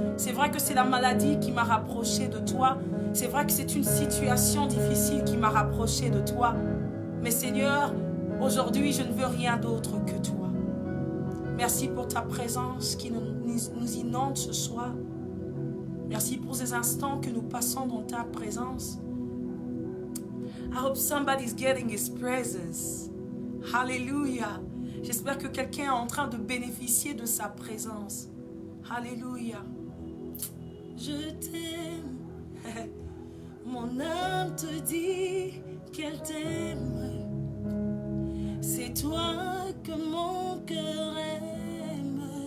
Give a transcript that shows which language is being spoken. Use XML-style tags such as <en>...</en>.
<fr>C'est vrai que c'est la maladie qui m'a rapproché de toi. C'est vrai que c'est une situation difficile qui m'a rapproché de toi. Mais Seigneur, aujourd'hui, je ne veux rien d'autre que toi. Merci pour ta présence qui nous inonde ce soir. Merci pour ces instants que nous passons dans ta présence.</fr> <en>I hope somebody's getting his presence. Hallelujah.</en> <fr>J'espère que quelqu'un est en train de bénéficier de sa présence. Hallelujah. je t'aime. Mon âme te dit qu'elle t'aime. C'est toi que mon cœur aime.</fr>